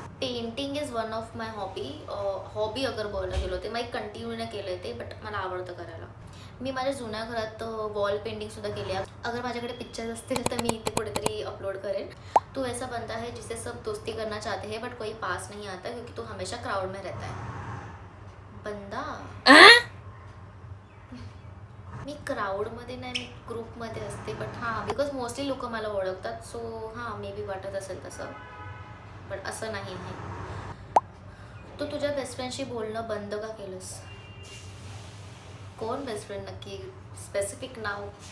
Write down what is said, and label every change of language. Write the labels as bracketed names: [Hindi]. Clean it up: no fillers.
[English] painting is one of my hobby [Marathi] अगर बोलायला गेलो ते मी कंटिन्यू नाही केलं आहे ते, बट मला आवडतं करायला. मी माझ्या जुन्या घरात वॉल पेंटिंगसुद्धा केली आहे. अगर माझ्याकडे पिक्चर्स असतील तर मी ते कुठेतरी अपलोड करेन. [Hindi] तू ऐसा बंदा है जिससे सब दोस्ती करना चाहते हैं बट कोई पास नहीं आता क्योंकि तू हमेशा क्राउड में रहता है. [Marathi] बंदा मी क्राऊडमध्ये नाही, मी ग्रुपमध्ये असते. बट हां, [English] because mostly [Marathi] लोक मला ओळखतात, सो हां [English] may be [Marathi] वाटत असेल तसं, बट असं नाही आहे. तू तुझ्या बेस्ट फ्रेंडशी बोलणं बंद का केलंस? कोण बेस्ट फ्रेंड नक्की, स्पेसिफिक नाव?